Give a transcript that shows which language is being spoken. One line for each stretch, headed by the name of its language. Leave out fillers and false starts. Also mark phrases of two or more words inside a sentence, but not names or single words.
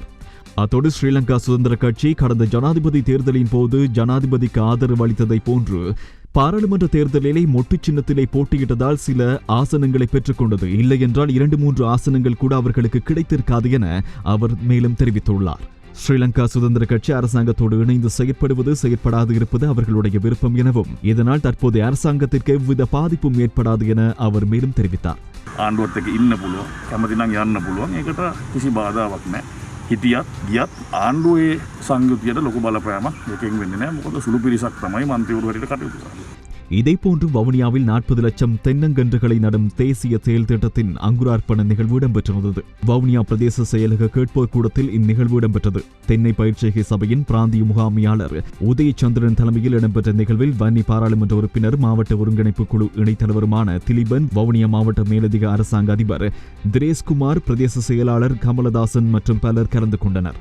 Tamil: அத்தோடு ஸ்ரீலங்கா சுதந்திர கட்சி கடந்த ஜனாதிபதி தேர்தலின் போது ஜனாதிபதிக்கு ஆதரவு அளித்ததை போன்று பாராளுமன்ற தேர்தலிலே மொட்டு சின்னத்திலே போட்டியிட்டதால் சில ஆசனங்களை பெற்றுக்கொண்டது. இல்லை என்றால் 2-3 ஆசனங்கள் கூட அவர்களுக்கு கிடைத்திருக்காது என அவர் மேலும் தெரிவித்துள்ளார். ஸ்ரீலங்கா சுதந்திர கட்சி அரசாங்கத்தோடு இணைந்து செயற்படாது இருப்பது அவர்களுடைய விருப்பம் எனவும் இதனால் தற்போதைய அரசாங்கத்திற்கு எவ்வித பாதிப்பும் ஏற்படாது என அவர் மேலும் தெரிவித்தார்.
Sinhala: ආණ්ඩුවත් එක්ක ඉන්න පුළුවන් කැමති නම් යන්න පුළුවන් ඒකට කිසි බාධාවක් නැහැ හිටියත් ගියත් ආණ්ඩුවේ සංයුතියට ලොකු බලපෑමක් එකෙන් වෙන්නේ නැහැ මොකද සුළු පිරිසක් තමයි මන්ත්‍රීවරු හැටියට කටයුතු කරන්නේ.
Tamil: இதேபோன்று வவுனியாவில் 40 லட்சம் தென்னங்கன்றுகளை நடும் தேசிய செயல் திட்டத்தின் அங்குரார்ப்பண நிகழ்வு இடம்பெற்றிருந்தது. வவுனியா பிரதேச செயலக கேட்போர் கூடத்தில் இந்நிகழ்வு இடம்பெற்றது. தென்னை பயிற்சிகை சபையின் பிராந்திய முகாமியாளர் உதயச்சந்திரன் தலைமையில் இடம்பெற்ற நிகழ்வில் வன்னி பாராளுமன்ற உறுப்பினர், மாவட்ட ஒருங்கிணைப்பு குழு இணைத்தலைவருமான திலீபன், வவுனியா மாவட்ட மேலதிக அரசாங்க அதிபர் திரேஸ்குமார், பிரதேச செயலாளர் கமலதாசன் மற்றும் பலர் கலந்து கொண்டனர்.